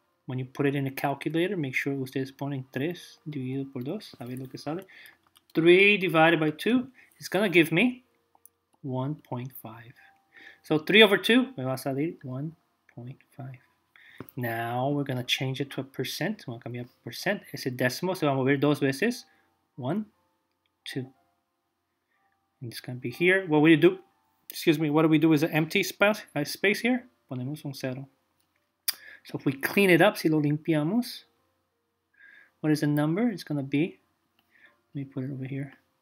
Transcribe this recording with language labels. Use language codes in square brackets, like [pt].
[en] When you put it in a calculator, make sure [es] ustedes ponen 3 dividido por 2. A ver lo que sale. [en] 3 divided by 2 is going to give me 1.5. So 3 over 2 [es] me va a salir 1.5. [en] Now we're going to change it to a percent. [es] Vamos a cambiar percent. Ese décimo se va a mover dos veces. [en] 1, 2. And it's going to be here. What we do, what we do is an empty space here. [es] Ponemos un 0. [en] So if we clean it up, [es] si lo limpiamos, [en] what is the number? It's going to be, let me put it over here.